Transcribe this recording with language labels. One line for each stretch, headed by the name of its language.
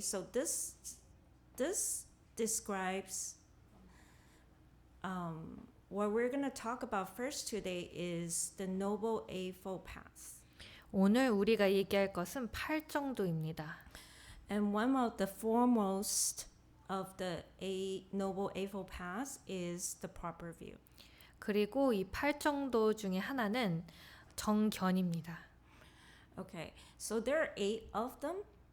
English: So this describes what we're going to talk about first today is the Noble Eightfold Path.
Korean: 오늘 우리가 얘기할 것은 8정도입니다.
English: And one of the foremost of the Noble Eightfold Paths is the proper view.
Korean: 그리고 이 8정도 중에 하나는 정견입니다.
English: Okay, so there are 8 of them.